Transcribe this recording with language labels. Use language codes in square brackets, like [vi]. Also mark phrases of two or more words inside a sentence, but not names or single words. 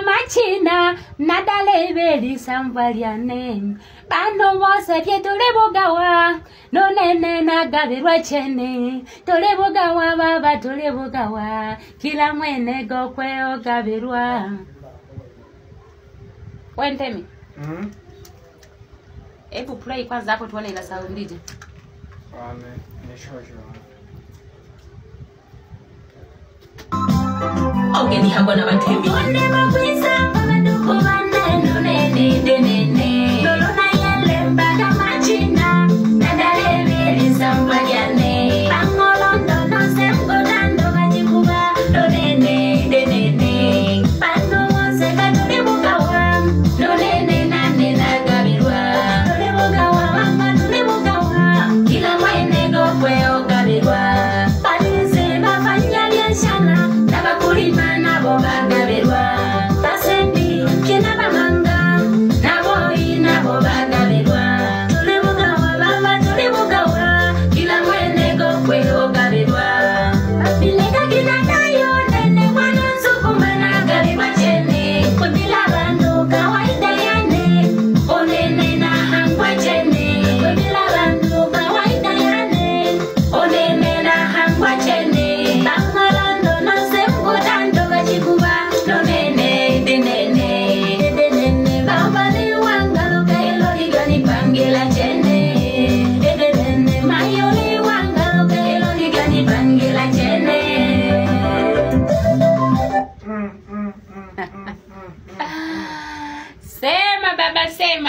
[suk] machina nadale beli samvaliane bano wose pye tulebogawa nonene nagabirwa chene tulebogawa baba tulebogawa kila mwene gokwe ogabirwa wentemi [sw] ebu play kwanza hapo tuone ina soundije [suk] ni shosho ogeni hako na batemi one mabisa maduko baneno nene nene lolona yele mbada machina nadale beli samvaliane angolondo no semgodando gajikuba nene nene pano wose katulebogawa nene nane nagabirwa tulebogawa mama tulebogawa kila mwene gokwe ogabirwa palize bafanya biashara nabakulima nabo bagabirwa tasendi kina bamanga nabo inabo bagabirwa tulebogawa baba tulebogawa kila mwene gokwe ogabirwa bilega kinadayo nene mwana nsukuma nagabirwa chene kwebila bandu kawaida yane onene na hangwa chene kwebila bandu kawaida yane onene na hangwa chene bangalondo no semgodando gachikuba nonene denene baba ni wangalo kaelo ligani pangela chene denene mayo ni wangalo kaelo ligani pangela chene sema baba sema